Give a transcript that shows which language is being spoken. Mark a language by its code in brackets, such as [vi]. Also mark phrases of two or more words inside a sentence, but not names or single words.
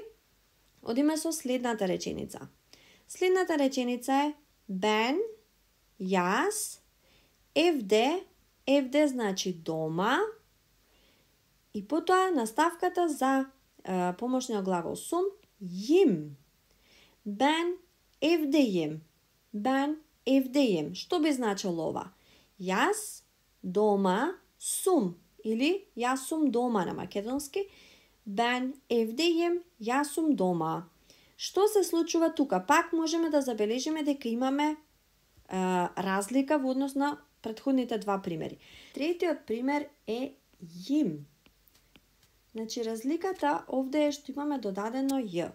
[mk] Одиме со следната реченица. Следната реченица е Ben, јас, evde значи дома, и потоа наставката за помошниот глагол сум, им. [tr] Ben evdeyim. Ben evdeyim. [mk] Што би значило ова? Јас дома сум или јас сум дома на македонски. [tr] Ben evdeyim, [mk] јас сум дома. Што се случува тука? Пак можеме да забележиме дека имаме разлика во однос на претходните два примери. Третиот пример е јим. Значи, разликата овде е што имаме додадено ј.